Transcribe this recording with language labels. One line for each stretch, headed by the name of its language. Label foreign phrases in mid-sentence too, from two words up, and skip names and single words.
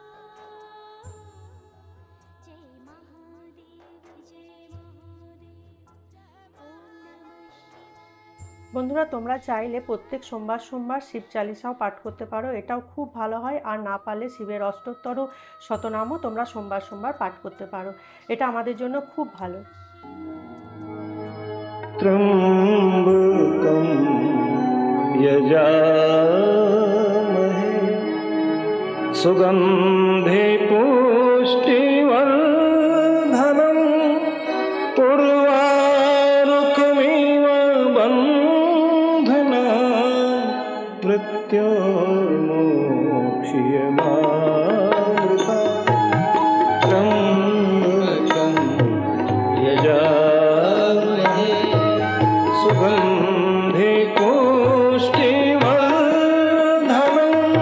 Bangla: বন্ধুরা, তোমরা চাইলে প্রত্যেক সোমবার সোমবার শিব চালিসাও পাঠ করতে পারো, এটাও খুব ভালো হয়। আর না পারলে শিবের অষ্টোত্তর শতনামও তোমরা সোমবার সোমবার পাঠ করতে পারো, এটা আমাদের জন্য খুব ভালো।
Sanskrit: ত্রম্বকম যজামহে সুগন্ধে পুষ্টিবর্ধনম পূর্বারুকমিব বন্ধনা মৃত্যোর্মোক্ষীয়মামৃতা ত্রম্বকম যজামহে সুগন্ধে পুষ্টিবর্ধনম